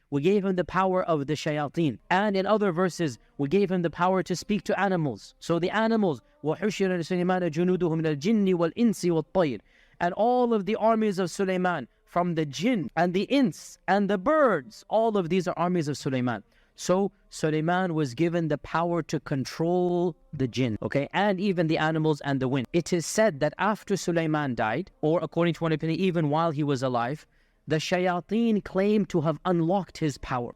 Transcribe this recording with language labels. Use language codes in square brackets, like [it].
[en] We gave him the power of the shayateen. And in other verses, we gave him the power to speak to animals. So the animals, [ar] وَحُشِرَ لِسُلَيْمَانَ جُنُودُهُ مِنَ الْجِنِّ وَالْإِنسِ وَالطَّيْرِ. [en] And all of the armies of Suleiman, from the jinn and the ins and the birds, all of these are armies of Suleiman. So Suleiman was given the power to control the jinn, okay, and even the animals and the wind. It is said that after Suleiman died, or according to one opinion, even while he was alive, the shayateen claimed to have unlocked his power.